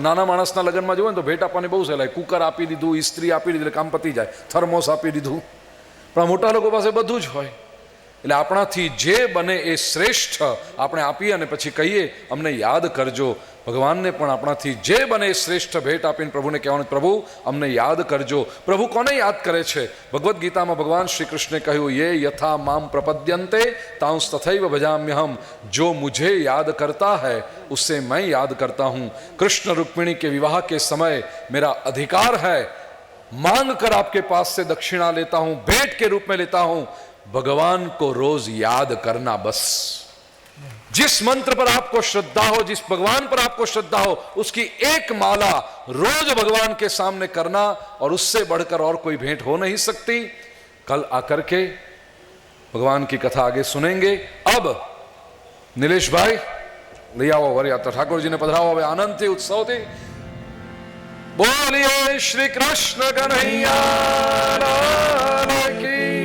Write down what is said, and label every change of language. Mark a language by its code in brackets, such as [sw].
[gu] નાના માણસના લગ્નમાં જવું ને તો ભેટ આપવાની બહુ સહેલાઈ, કુકર આપી દીધું, ઇસ્ત્રી આપી દીધી એટલે કામ પતી જાય, થર્મોસ આપી દીધું। પણ આ મોટા લોકો પાસે બધું જ હોય, એટલે આપણાથી જે બને એ શ્રેષ્ઠ આપણે આપીએ અને પછી કહીએ અમને યાદ કરજો। ભગવાનને પણ આપણાથી જે બને એ શ્રેષ્ઠ ભેટ આપીને પ્રભુને કહેવાનું, પ્રભુ અમને યાદ કરજો। પ્રભુ કોને યાદ કરે છે? ભગવદ્ ગીતામાં ભગવાન શ્રી કૃષ્ણે કહ્યું, [sa] ये यथा माम प्रपद्यन्ते तांस तथैव भजाम्यहम। [hi] जो मुझे याद करता है उससे मैं याद करता हूँ। कृष्ण रुक्मिणी के विवाह के समय मेरा अधिकार है, मांग कर आपके पास से दक्षिणा लेता हूँ, भेंट के रूप में लेता हूँ। भगवान को रोज याद करना बस। जिस मंत्र पर आपको श्रद्धा हो, जिस भगवान पर आपको श्रद्धा हो, उसकी एक माला रोज भगवान के सामने करना, और उससे बढ़कर और कोई भेंट हो नहीं सकती। कल आकर के भगवान की कथा आगे सुनेंगे। अब नीलेश भाई ले आओ वर यात्रा, [gu] ठाकुर जी ने पधराओ હવે આનંદથી ઉત્સવથી। બોલીએ શ્રી કૃષ્ણ કનૈયા લાલ की।